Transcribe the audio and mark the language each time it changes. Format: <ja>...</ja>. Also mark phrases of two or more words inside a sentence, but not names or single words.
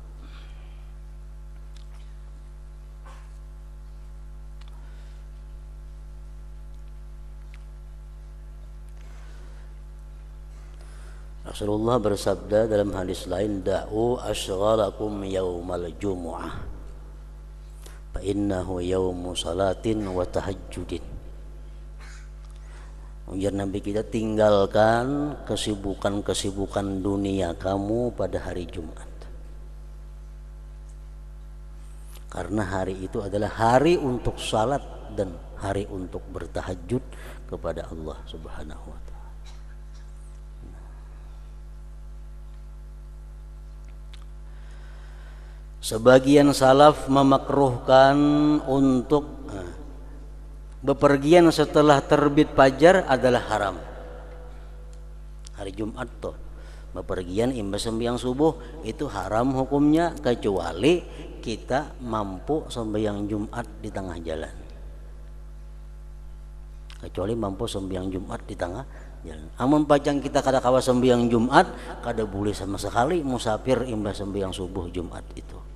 <id>Rasulullah bersabda dalam hadis lain,</id> <ar>دعوا أشغالكم يوم الجمعة فإنه يوم صلاة وتهجد.</ar> <id>Ujar Nabi kita, tinggalkan kesibukan-kesibukan dunia kamu pada hari Jumat, karena hari itu adalah hari untuk salat dan hari untuk bertahajud kepada Allah</id> <ar>سبحانه وتعالى.</ar> <id>Sebagian salaf memakruhkan untuk bepergian setelah terbit fajar adalah haram. Hari Jumat tuh bepergian imbas sembahyang subuh itu haram hukumnya, kecuali kita mampu sembahyang Jumat di tengah jalan. Kecuali mampu sembahyang Jumat di tengah jalan.</id> <bjn>Amun pajang kita kada kawa sembahyang Jumat, kada boleh sama sekali musafir imbas sembahyang subuh Jumat itu.</bjn>